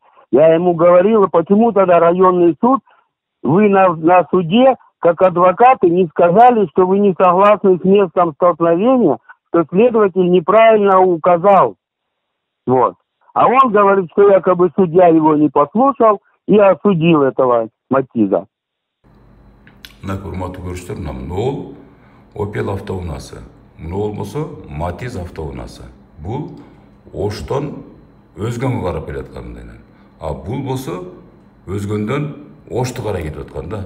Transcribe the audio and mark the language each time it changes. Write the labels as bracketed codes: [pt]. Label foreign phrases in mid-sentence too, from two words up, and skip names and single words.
[ru] Я ему говорил, почему тогда районный суд, вы на суде, как адвокаты, не сказали, что вы не согласны с местом столкновения, что следователь неправильно указал. Вот. А он говорит, что якобы судья его не послушал и осудил этого Матиза. [ky] Урматтуу көрүүчүлөр, мына Opel автоунаасы, мына болсо Матиз автоунаасы. Бул Оштон Өзгөнгө карап келаткандайынан. А бул болсо Өзгөндөн Ошту карай кетип аткан да.